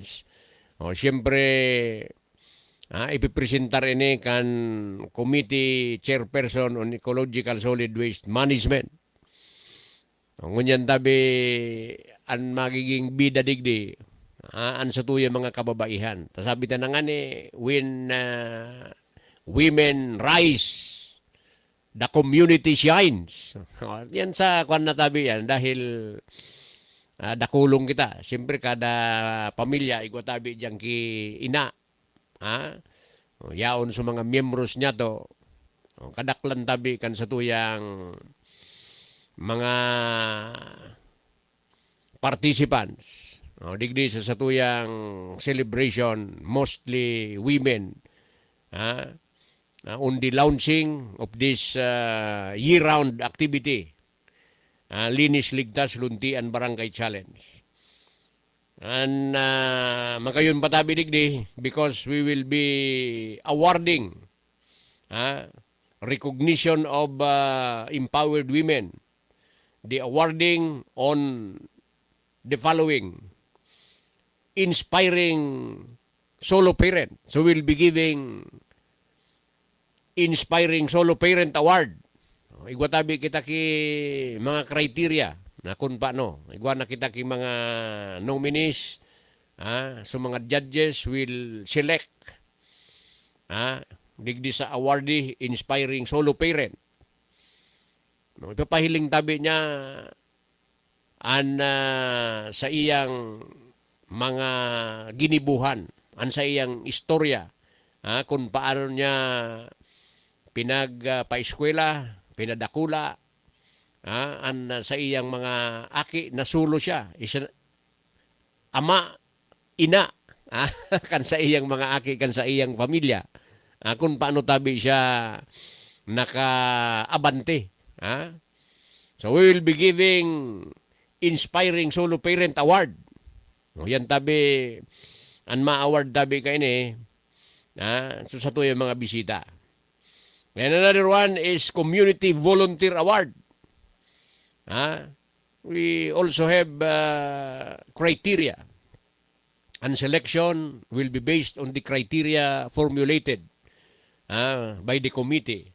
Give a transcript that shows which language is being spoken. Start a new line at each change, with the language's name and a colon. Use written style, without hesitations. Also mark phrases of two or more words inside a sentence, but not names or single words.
Bikol: Siyempre ipipresentar ini kan
English: Committee Chairperson on Ecological Solid Waste Management.
Bikol: Ngunyan tabi ang magiging bida digdi an sa tuya mga kababaihan. Tasabi na nga ni,
English: when women rise, the community shines.
Bikol: Yan sa kwan na tabi yan dahil dakulong kita. Siyempre kada pamilya, igwa tabi dyan ki ina. Yaon sa mga miyembros niya to. Kadaklan tabi kan sa tuyang mga participants. Digdi sa satuyang
English: celebration, mostly women, on the launching of this year-round activity, Linis, Ligtas, Luntian Barangay Challenge. And
Bikol: makayon patabi digdi
English: because we will be awarding recognition of empowered women. The awarding on the following inspiring solo parent. So we'll be giving inspiring solo parent award.
Bikol: Igwa tabi kita ki mga criteria na kung paano. Igwa na kita ki mga nominees.
English: So mga judges will select
Bikol: digdi sa
English: awardee inspiring solo parent.
Bikol: No, ipapahiling tabi niya sa iyang mga ginibuhan, sa iyang istorya, kung paano niya pinagpaeskwela, pinadakula, sa iyang mga aki, nasulo siya. Ama, ina, kan sa iyang mga aki, kan sa iyang pamilya. Kung paano tabi siya nakaabante.
English: So we will be giving inspiring solo parent award.
Bikol: Yan tabi, ang ma-award tabi kayo ni, so sa yung mga bisita.
English: And another one is community volunteer award. We also have criteria. And selection will be based on the criteria formulated by the committee.